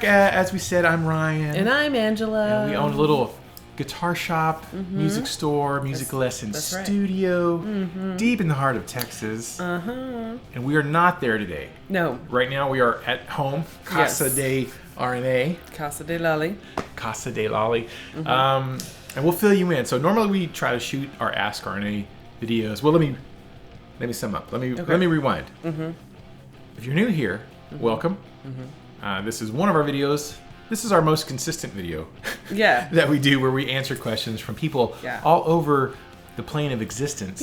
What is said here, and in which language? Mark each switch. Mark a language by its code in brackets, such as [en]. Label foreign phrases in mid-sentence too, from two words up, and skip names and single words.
[en] As we said, I'm Ryan. And I'm Angela. And we own a little guitar shop, music store, music lesson studio, deep in the heart of Texas. And we are not there today. No. Right now we are at home, Casa de RNA. Casa de Lali. Casa de Lali. And we'll fill you in. So normally we try to shoot our Ask RNA videos. Well, let me sum up. Let me rewind. If you're new here, welcome. This is one of our videos. This is our most consistent video that we do, where we answer questions from people all over the plane of existence.